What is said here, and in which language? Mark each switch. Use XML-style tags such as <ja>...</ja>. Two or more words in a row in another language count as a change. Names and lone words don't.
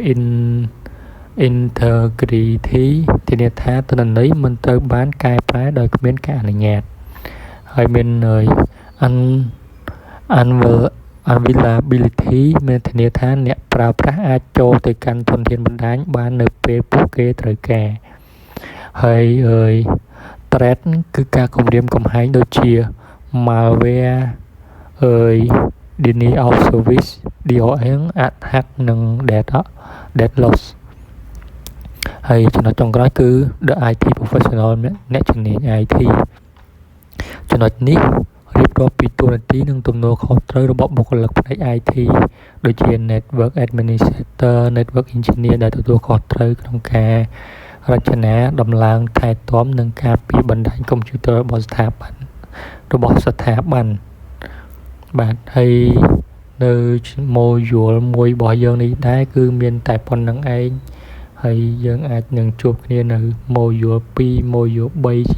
<km>integrity ធានាថាទិន្នន័យមិនត្រូវបានកែប្រែដោយគ្មានការអនុញ្ញាតហើយមានunavailability មានធានាថាអ្នកប្រើប្រាស់អាច ចូលទៅកាន់ធនធានបណ្ដាញបាននៅពេលពួកគេត្រូវការហើយ threat គឺការគំរាម កំហែងដូចជា malware</km> <en>denial of service DOS attack</en> <km>និង</km> <en>data loss</en> <km>ហើយចំណុ ចចុងក្រោយគឺ</km> <en>the IT professional</en> <km>អ្នកជំនាញ IT ចំណុចនេះរៀបរាប់ពីតួនាទីនិងទំនួលខុសត្រូវរបស់បុគ្គលិកផ្នែក IT ដូចជា</km> <en>network administrator network engineer</en> <km>ដែលទទួលខុសត្រូវក្នុងការរចនាដំឡើងថែទាំនិងការពារបណ្ដាញកុំព្យូទ័ររបស់ស្ថាប័ន បាទហើយនៅម៉ូយូលមួយរបស់យើងនេះដែរគឺមានតែប៉ុណ្្នឹងឯងហើយយើងអាចនឹងជួបគ្នានៅម៉ូយូល2ម៉ូយូល3</km>